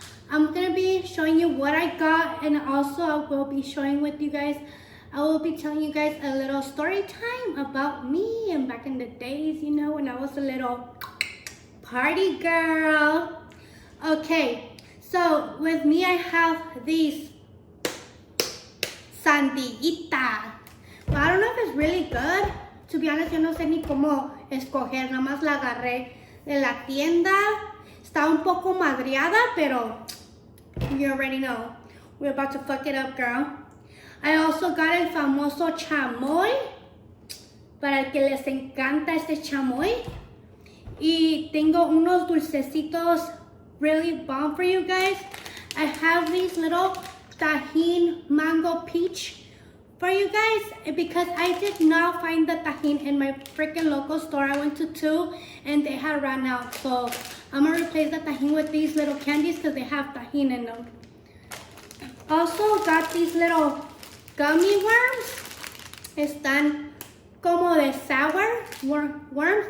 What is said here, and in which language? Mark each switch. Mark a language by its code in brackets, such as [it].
[en] I'm gonna be showing you what I got, and also I will be showing with you guys, I will be telling you guys a little story time about me and back in the days, you know, when I was a little party girl. Okay, so with me I have these Sandiita. Well, I don't know if it's really good. To be honest, [es] yo no sé ni cómo escoger, nada más la agarré de la tienda. Está un poco madreada, pero [en] you already know. We're about to fuck it up, girl. I also got [es] el famoso chamoy. Para el que les encanta este chamoy. Y tengo unos dulcecitos [en] really bomb for you guys. I have these little tajin mango peach for you guys, because I did not find the tajin in my freaking local store. I went to 2 and they had run out, so I'm gonna replace the tajin with these little candies because they have tajin in them. Also got these little gummy worms. [es] Están como de [en] sour worms.